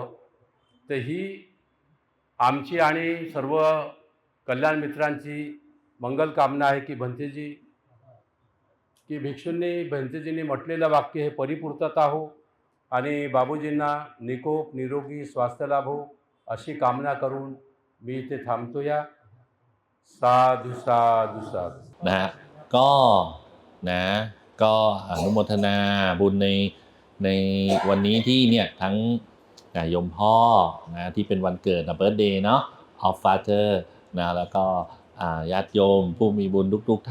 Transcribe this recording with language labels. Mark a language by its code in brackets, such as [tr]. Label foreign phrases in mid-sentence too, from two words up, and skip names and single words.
[mr] तर ही आमची आणि सर्व कल्याण मित्रांची मंगल कामना आहे की भंतेजी की भिक्षूंनी भंतेजींनी म्हटलेलं वाक्य हे परिपूर्तता हो आणि बाबूजींना निकोप निरोगी स्वास्थ्य लाभो अशी कामना करून मी इथे थांबतो। या साधु साधु साधु [th] นะฮะก็นะก็อนุโมทนาบุญในวันนี้ที่เนี่ยทั้งโยมพ่อนะที่เป็นวันเกิดนะเบิร์ธเดย์เนาะ [en] of Father [th] นะแล้วก็ญาติโยมผู้มีบุญทุก